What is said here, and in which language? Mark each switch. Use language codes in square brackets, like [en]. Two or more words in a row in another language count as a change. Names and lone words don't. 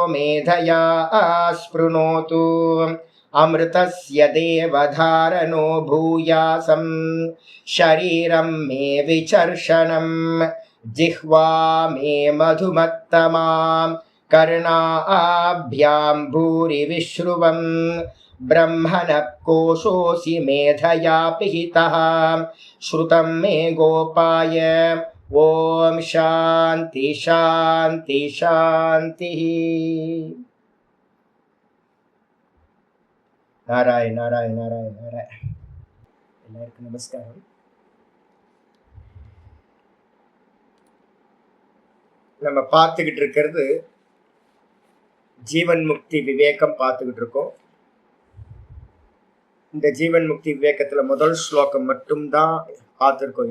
[sa] मेधया स्पृणोतु अमृतस्य देवधारणो भूयासं शरीरं मे विचर्षणं जिह्वा मे मधुमत्तमा कर्णाभ्यां भूरि विश्रुवं ब्रह्मणः कोशोऽसि मेधया पिहितः श्रुतं मे गोपाय। ॐ शान्ति शान्ति शान्तिः। नारायण नारायण नारायण नारायण। [ta] எல்லாருக்கும் நமஸ்காரம். நம்ம பார்த்துக்கிட்டு இருக்கிறது ஜீவன் முக்தி விவேகம் பார்த்துக்கிட்டு இருக்கோம். இந்த ஜீவன் முக்தி விவேகத்துல முதல் ஸ்லோகம் மட்டும்தான் பார்த்துருக்கோம்.